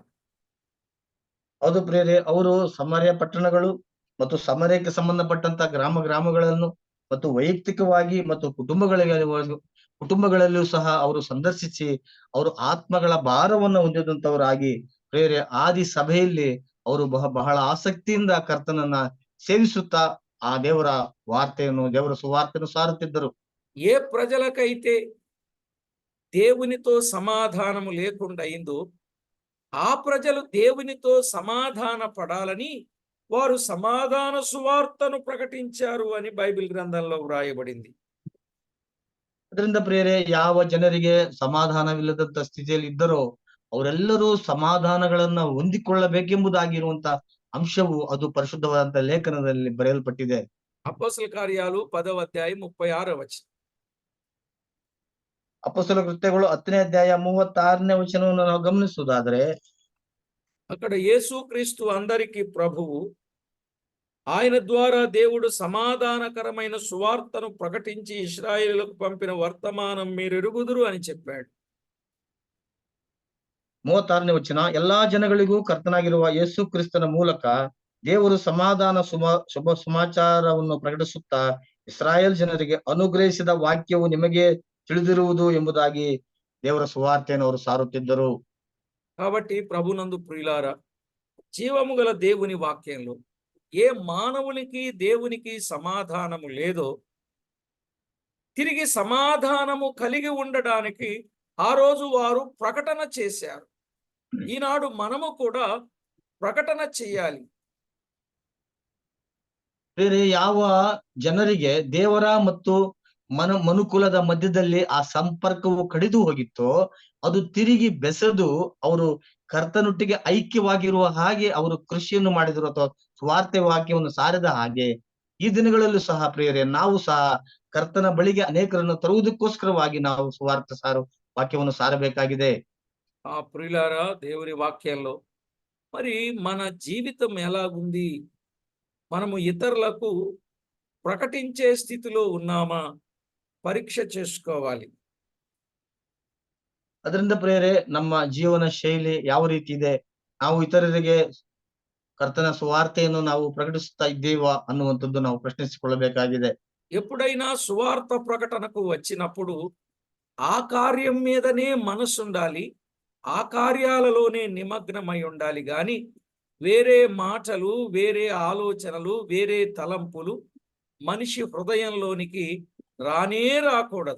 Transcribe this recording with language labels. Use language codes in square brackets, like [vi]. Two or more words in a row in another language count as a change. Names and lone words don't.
[kn] ಹೌದು ಪ್ರಿಯರೇ, ಅವರು ಸಮರ್ಯ ಪಟ್ಟಣಗಳು ಮತ್ತು ಸಮರ್ಯಕ್ಕೆ ಸಂಬಂಧಪಟ್ಟಂತ ಗ್ರಾಮಗಳನ್ನು ಮತ್ತು ವೈಯಕ್ತಿಕವಾಗಿ ಮತ್ತು ಕುಟುಂಬಗಳಲ್ಲಿಯೂ ಸಹ ಅವರು ಸಂದರ್ಶಿಸಿ ಅವರು ಆತ್ಮಗಳ ಭಾರವನ್ನು ಹೊಂದಿದಂತವರಾಗಿ ಪ್ರಿಯರೇ, ಆದಿ ಸಭೆಯಲ್ಲಿ ಅವರು ಬಹಳ ಆಸಕ್ತಿಯಿಂದ ಕರ್ತನನ್ನ ಸೇವಿಸುತ್ತಾ ಆ ದೇವರ ಸುವಾರ್ತೆಯನ್ನು ಸಾರುತ್ತಿದ್ದರು. [te] ఏ ప్రజలకైతే దేవునితో సమాధానము లేకుండా అయిందో ఆ ప్రజలు దేవునితో సమాధాన పడాలని వారు సమాధాన సువార్తను ప్రకటించారు అని బైబిల్ గ్రంథంలో వ్రాయబడింది. [kn] ಅದರಿಂದ ಪ್ರಿಯರೇ, ಯಾವ ಜನರಿಗೆ ಸಮಾಧಾನವಿಲ್ಲದಂತ ಸ್ಥಿತಿಯಲ್ಲಿ ಇದ್ದರೋ ಅವರೆಲ್ಲರೂ ಸಮಾಧಾನಗಳನ್ನ ಹೊಂದಿಕೊಳ್ಳಬೇಕೆಂಬುದಾಗಿರುವಂತ ಅಂಶವು ಅದು ಪರಿಶುದ್ಧವಾದಂತ ಲೇಖನದಲ್ಲಿ ಬರೆಯಲ್ಪಟ್ಟಿದೆ. [te] అపోస్తల కార్యాలు 10వ అధ్యాయం 36వ వచనం. [kn] ಅಪೊಸ್ತಲ ಕೃತ್ಯಗಳು 10ನೇ ಅಧ್ಯಾಯ 36ನೇ ವಚನವನ್ನು ನಾವು ಗಮನಿಸುವುದಾದ್ರೆ, [te] అక్కడ యేసుక్రీస్తు అందరికీ ప్రభువు, ఆయన ద్వారా దేవుడు సమాధానకరమైన సువార్తను ప్రకటించి ఇశ్రాయేలులకు పంపిన వర్తమానం మీరు ఎరుగుదురు అని చెప్పాడు. [kn] 36ನೇ ವಚನ, ಎಲ್ಲಾ ಜನಗಳಿಗೂ ಕರ್ತನಾಗಿರುವ ಯೇಸು ಕ್ರಿಸ್ತನ ಮೂಲಕ ದೇವರು ಸಮಾಧಾನ ಶುಭ ಸಮಾಚಾರವನ್ನು ಪ್ರಕಟಿಸುತ್ತಾ ಇಸ್ರಾಯೇಲ್ ಜನರಿಗೆ ಅನುಗ್ರಹಿಸಿದ ವಾಕ್ಯವು ನಿಮಗೆ ತಿಳಿದಿರುವುದು ಎಂಬುದಾಗಿ ದೇವರ ಸುವಾರ್ತೆಯನ್ನು ಅವರು ಸಾರುತ್ತಿದ್ದರು. [te] కాబట్టి ప్రభునందు ప్రియులారా, జీవము గల దేవుని వాక్యంలో ఏ మానవునికి దేవునికి సమాధానము లేదో తిరిగి సమాధానము కలిగి ఉండడానికి ఆ రోజు వారు ప్రకటన చేశారు. ఈనాడు మనము కూడా ప్రకటన చేయాలి. [kn] ಬೇರೆ ಯಾವ ಜನರಿಗೆ ದೇವರ ಮತ್ತು ಮನುಕುಲದ ಮಧ್ಯದಲ್ಲಿ ಆ ಸಂಪರ್ಕವು ಕಡಿದು ಹೋಗಿತ್ತೋ ಅದು ತಿರುಗಿ ಬೆಸೆದು ಅವರು ಕರ್ತನೊಟ್ಟಿಗೆ ಐಕ್ಯವಾಗಿರುವ ಹಾಗೆ ಅವರು ಕೃಷಿಯನ್ನು ಮಾಡಿದ್ರು ಅಥವಾ ಸ್ವಾರ್ಥ ವಾಕ್ಯವನ್ನು ಸಾರಿದ ಹಾಗೆ ಈ ದಿನಗಳಲ್ಲೂ ಸಹ ಪ್ರಿಯರೇ, ನಾವು ಸಹ ಕರ್ತನ ಬಳಿಗೆ ಅನೇಕರನ್ನು ತರುವುದಕ್ಕೋಸ್ಕರವಾಗಿ ನಾವು ವಾಕ್ಯವನ್ನು ಸಾರಬೇಕಾಗಿದೆ. [te] ప్రియులారా, దేవుని వాక్యంలో మరి మన జీవితం ఎలాగుంది? మనము ఇతరులకు ప్రకటించే స్థితిలో ఉన్నామా? పరీక్ష చేసుకోవాలి. [kn] ಅದರಿಂದ ಪ್ರಿಯರೇ, ನಮ್ಮ ಜೀವನ ಶೈಲಿ ಯಾವ ರೀತಿ ಇದೆ, ನಾವು ಇತರರಿಗೆ ಕರ್ತನ ಸುವಾರ್ತೆಯನ್ನು ನಾವು ಪ್ರಕಟಿಸುತ್ತಾ ಇದ್ದೇವಾ ಅನ್ನುವಂಥದ್ದು ನಾವು ಪ್ರಶ್ನಿಸಿಕೊಳ್ಳಬೇಕಾಗಿದೆ. [te] ఎప్పుడైనా సువార్త ప్రకటనకు వచ్చినప్పుడు ఆ కార్యం మీదనే మనసుండాలి, ఆ కార్యాలలోనే నిమగ్నమై ఉండాలి గాని వేరే మాటలు, వేరే ఆలోచనలు, వేరే తలంపులు మనిషి హృదయంలోనికి రానే రాకూడదు.